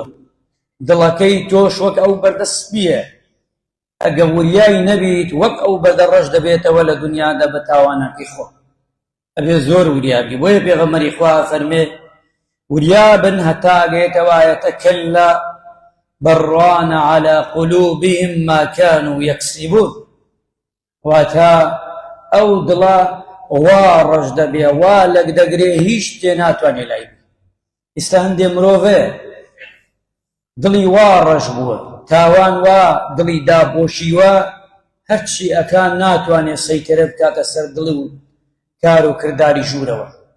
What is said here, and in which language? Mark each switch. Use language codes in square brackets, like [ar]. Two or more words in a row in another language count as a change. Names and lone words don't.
[ckb] دڵەکەی تۆش وەک ئەو بەردە سپیە، ئەگە وریای نەبیت وەک ئەو بەردە ڕەش دەبێتەوە لە دنیادا بە تاوانەکەی خۆ، ئەبێ زۆر وریابی. بۆیە پێغەمبەری خوا فەرمێ وریابن هەتا ئەگەیەتەوە ئایەتە [ar] کەلا بەڕان عەلا قولوبهم ما كانوا يكسبون. [ckb] واتە ئەو دڵە وا ڕەش دەبێ، وا لەک دەگرێ، هیچ تێ ناتوانێ لای بێ. ئێستا هەندێ مرۆڤێ دڵی وا ڕەش بووە، تاوان وا دڵی دابۆشیوە، هەرچی ئەکان ناتوانێ سەیترە بکاتە سەر دڵی و کار و کردداری ژوورەوە.